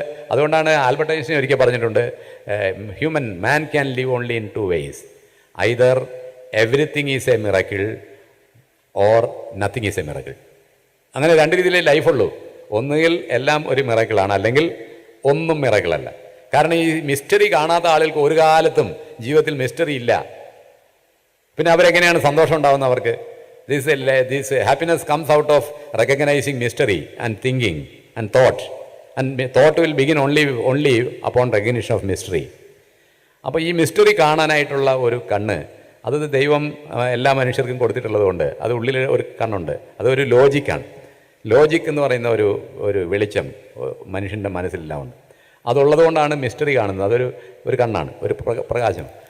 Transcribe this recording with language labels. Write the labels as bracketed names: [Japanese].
[Malayalam] അതുകൊണ്ടാണ് Albert Einstein ഒരിക്കൽ പറഞ്ഞിട്ടുണ്ട്, [English] Man can live only in 2 ways, either everything is a miracle or nothing is a miracle. [Malayalam] അങ്ങനെ 2 രീതിയിലേ ലൈഫുള്ളൂ. ഒന്നുകിൽ എല്ലാം ഒരു മിറക്കിളാണ്, അല്ലെങ്കിൽ ഒന്നും മിറക്കിളല്ല. കാരണം ഈ മിസ്റ്ററി കാണാത്ത ആളുകൾക്ക് ഒരു കാലത്തും ജീവിതത്തിൽ മിസ്റ്ററി ഇല്ല. പിന്നെ അവരെങ്ങനെയാണ് സന്തോഷം ഉണ്ടാകുന്നത്? അവർക്ക് [English] this happiness comes out of recognizing mystery and thinking and thought, and thought will begin only upon recognition of mystery. [Malayalam] അപ്പോൾ ഈ മിസ്റ്ററി കാണാനായിട്ടുള്ള ഒരു കണ്ണ് അത് ദൈവം എല്ലാ മനുഷ്യർക്കും കൊടുത്തിട്ടുള്ളത് കൊണ്ട് അത് ഉള്ളിൽ ഒരു കണ്ണുണ്ട്. അതൊരു ലോജിക്കാണ്. ലോജിക്ക് എന്ന് പറയുന്ന ഒരു വെളിച്ചം മനുഷ്യൻ്റെ മനസ്സിലെല്ലാം ഉണ്ട്. അതുള്ളത് കൊണ്ടാണ് മിസ്റ്ററി കാണുന്നത്. ഒരു കണ്ണാണ്, ഒരു പ്രകാശം.